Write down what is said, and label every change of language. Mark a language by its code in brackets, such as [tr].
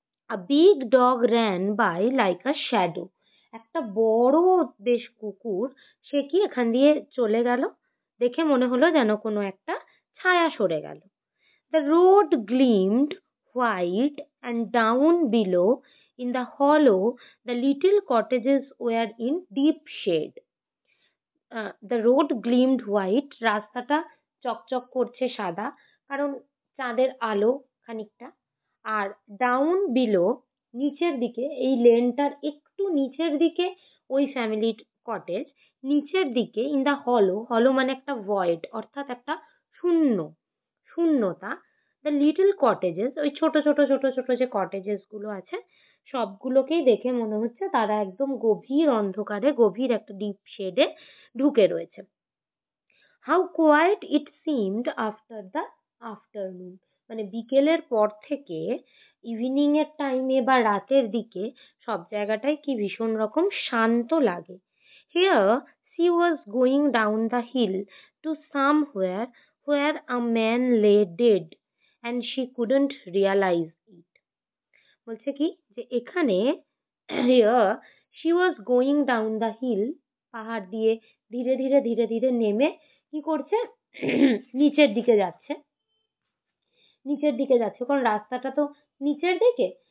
[en] A big dog ran by like a shadow. [bn] একটা বড় বেশ কুকুর সে কি এখান দিয়ে চলে গেল, দেখে মনে হলো যেন কোনো একটা ছায়া সরে গেল। [en] The road gleamed white and down below in the hollow the little cottages were in deep shade. The road gleamed white, [bn] রাস্তাটা চকচক করছে সাদা, কারণ চাঁদের আলো খানিকটা। আর [en] down below, [bn] নিচের দিকে, এই লেনটার একটু নিচের দিকে ওই ফ্যামিলির কটেজ, নিচের দিকে ইন দা হলো, হলো মানে একটা ভয়েড, অর্থাৎ একটা শূন্যতা। দ্য লিটল কটেজেস, ওই ছোট ছোট ছোট ছোট যে কটেজেস গুলো আছে সবগুলোকেই দেখে মনে হচ্ছে তারা একদম গভীর অন্ধকারে, গভীর একটা ডিপ শেডে ঢুকে রয়েছে। [en] how quiet it seemed after the afternoon, [bn] মানে বিকেলের পর থেকে ইভিনিং এর টাইমে বা রাতের দিকে সব জায়গাটাই কি ভীষণ রকম শান্ত লাগে। [en] Here she was going down the hill to somewhere where a man lay dead and she couldn't realize it. [bn] বলছে কি যে এখানে [en] here she was going down the hill, [bn] পাহাড় দিয়ে ধীরে ধীরে ধীরে ধীরে নেমে কি করছে নিচের দিকে যাচ্ছে, নিচের দিকে যাচ্ছে, কারণ রাস্তাটা তো নিচের দিকে।